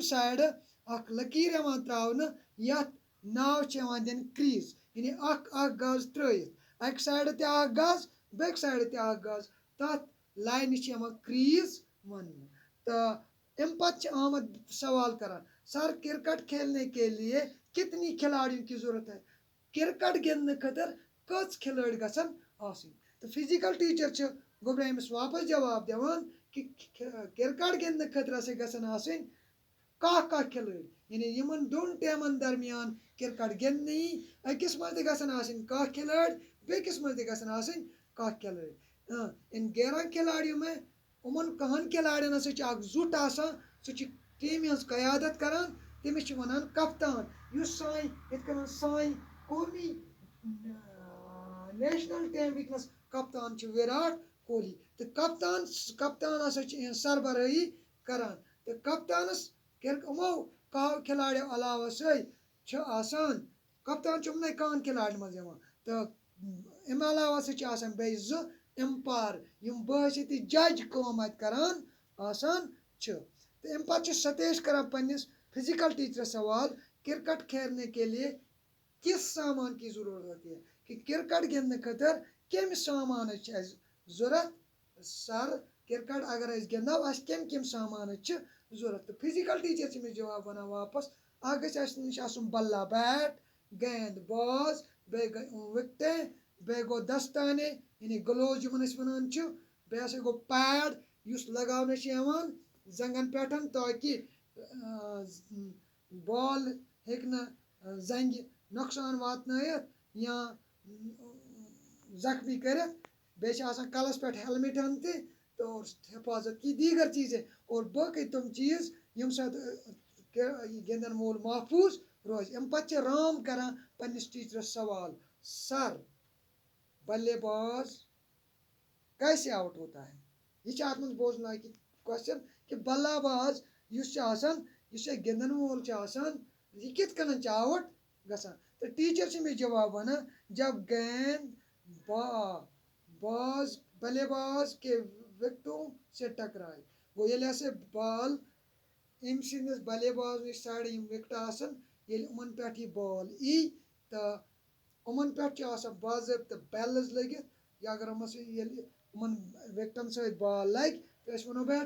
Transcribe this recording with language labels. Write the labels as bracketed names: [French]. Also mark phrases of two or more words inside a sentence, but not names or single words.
[Kashmiri] سایڈٕ اکھ لکیٖر یِوان تراونہٕ یتھ ناو چھِ یِوان دِنہٕ کرٛیٖز یعنی اکھ گز ترٲیِتھ اکہِ سایڈٕ تہِ اکھ گز بیٚکہِ سایڈٕ تہِ اکھ گز تتھ لاینہِ چھِ یِوان کرٛیٖز وننہٕ تہٕ امہِ پتہٕ چھِ آمد سوال کران سر [Urdu] کرکٹ کھیلنے کے لیے کتنی کھلاڑیوں کی ضرورت ہے [Kashmiri] کرکٹ گِنٛدنہٕ خٲطرٕ کٔژ کھلٲڑۍ گژھن آسٕنۍ تہٕ [English] physical teacher [Kashmiri] چھِ گوٚبرا أمِس واپس جواب دِوان کہِ کرکٹ گِنٛدنہٕ خٲطرٕ ہسا گژھن آسٕنۍ کاہ کھلٲڑۍ یعنی یِمن دۄن ٹیٖمن درمیان کرکٹ گِنٛدنہٕ یی أکِس منٛز تہِ گژھن آسٕنۍ کاہ کھلٲڑۍ بیٚکِس منٛز تہِ گژھن آسٕنۍ کاہ کھلٲڑۍ [Urdu] ان 11 کھلاڑیوں میں [Kashmiri] یِمن کہن کھلاڑٮ۪ن ہسا چھِ اکھ زُٹ آسان سُہ چھِ ٹیٖمہِ ہٕنٛز قیادت کران تٔمِس چھِ ونان کپتان یُس سانہِ یِتھ کٔنۍ سانہِ قومی [English] national team [Kashmiri] وٕنکیٚنس کپتان چھِ وِراٹھ کوہلی تہٕ کپتان ہسا چھِ یِہنٛز سربرٲہی کران تہٕ کپتانس یِمو کاہو کھلاڑیو علاوٕ سۭتۍ چھِ آسان کپتان چھُ یِمنٕے کہن کھلاڑٮ۪ن منٛز یِوان تہٕ امہِ علاوٕ ہسا چھِ آسان بیٚیہِ 2 اٮ۪مپیر یِم بٲسِتھ جج کٲم اَتہِ کران آسان چھِ تہٕ امہِ پتہٕ چھُ ستیش کران پنٛنِس [English] physical teachers [Kashmiri] سوال [Urdu] کرکٹ کھیلنے کے لیے کس سامان کی ضروٗرت ہوتی ہے [Kashmiri] کہِ کرکٹ گِنٛدنہٕ خٲطرٕ کمہِ سامانٕچ چھِ اَسہِ ضوٚرتھ سر کرکٹ اگر أسۍ گِنٛدو اَسہِ کمہِ سامانٕچ چھِ ضوٚرتھ تہٕ [English] physical teacher [Kashmiri] چھِ أمِس جواب ونان واپس اکھ گژھِ اَسہِ نِش آسُن بلہ بیٹ گیند باز بیٚیہِ گٔے وِکٹے بیٚیہِ گوٚو دستانے یعنی گلوز یِمن أسۍ ونان چھِ بیٚیہِ ہسا گوٚو پیڈ یُس لگاونہٕ چھُ یِوان زنٛگن پٮ۪ٹھ تاکہِ بال ہیٚکہِ نہٕ زنٛگہِ نۄقصان واتنٲیِتھ یا زخمی کٔرِتھ بیٚیہِ چھِ آسان کلس پٮ۪ٹھ ہیلمٹ ہن تہِ [Urdu] اور حفاظت کی دیگر چیٖزیں اور [Kashmiri] باقٕے تِم چیٖز ییٚمہِ ساتہٕ گِنٛدن وول محفوٗظ روزِ امہِ پتہٕ چھِ رام کران پنٛنِس ٹیٖچرس سوال سر [Urdu] بلے باز کیسے آوُٹ ہوتا ہے [Kashmiri] یہِ چھِ اتھ منٛز بوزناوِ کوسچن کہِ بلہ باز یُس چھُ آسان یُس یہِ گِنٛدن وول چھُ آسان یہِ کِتھ کٔنن چھُ آوُٹ گژھان تہٕ ٹیٖچر چھِ أمِس جواب ونان [Urdu] جب گیند باز بلے باز کے وِکٹوں سے ٹکرائے [Kashmiri] گوٚو ییٚلہِ ہسا بال أمۍ سٕنٛدِس بلے باز نِش سایڈٕ یِم وِکٹہٕ آسان ییٚلہِ یِمن پٮ۪ٹھ یہِ بال یی تہٕ یِمن پٮ۪ٹھ چھُ آسان باضٲبطہٕ بیلٕز لٔگِتھ یا اگر ییٚلہِ یِمن وِکٹن سۭتۍ بال لگہِ تہٕ أسۍ ونو بیٹٕس